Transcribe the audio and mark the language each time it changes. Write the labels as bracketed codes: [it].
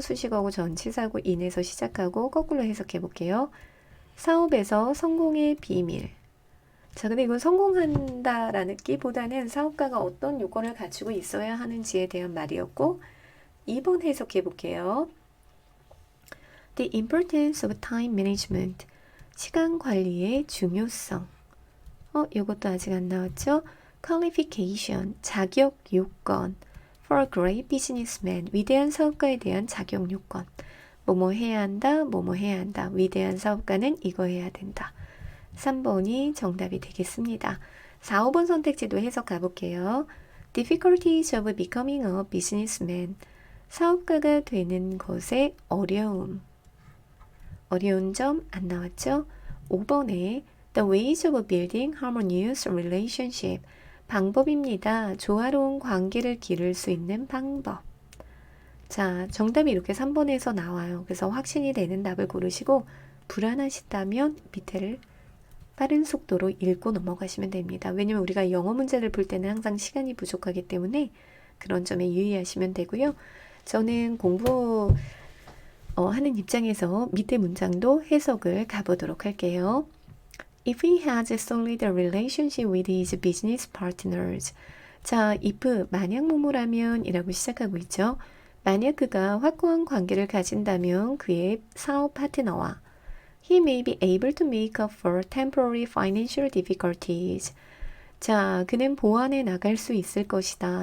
[ko] 수식어구 전치사구 인에서 시작하고 거꾸로 해석해 볼게요. 사업에서 성공의 비밀. 자, 근데 이건 성공한다라는 끼보다는 사업가가 어떤 요건을 갖추고 있어야 하는지에 대한 말이었고 2번 해석해 볼게요. [en] The importance of time management. [ko] 시간 관리의 중요성. 이것도 아직 안 나왔죠? Qualification. 자격 요건. [en] For a great businessman. [ko] 위대한 사업가에 대한 자격 요건. 뭐뭐 해야 한다, 뭐뭐 해야 한다. 위대한 사업가는 이거 해야 된다. 3번이 정답이 되겠습니다. 4, 5번 선택지도 해석 가볼게요. [en] Difficulties of becoming a businessman. [ko] 사업가가 되는 것의 어려움. 어려운 점 안 나왔죠? 5번에 [en] The ways of building harmonious relationship. [ko] 방법입니다. 조화로운 관계를 기를 수 있는 방법. 자, 정답이 이렇게 3번에서 나와요. 그래서 확신이 되는 답을 고르시고 불안하시다면 밑에를 빠른 속도로 읽고 넘어가시면 됩니다. 왜냐면 우리가 영어 문제를 볼 때는 항상 시간이 부족하기 때문에 그런 점에 유의하시면 되고요. 저는 공부 하는 입장에서 밑에 문장도 해석을 가보도록 할게요. [en] If he has a solid relationship with his business partners. [ko] 자, if 만약 뭐뭐라면 이라고 시작하고 있죠. 만약 그가 확고한 관계를 가진다면 그의 사업 파트너와 [en] He may be able to make up for temporary financial difficulties. [ko] 자, 그는 보완해 나갈 수 있을 것이다.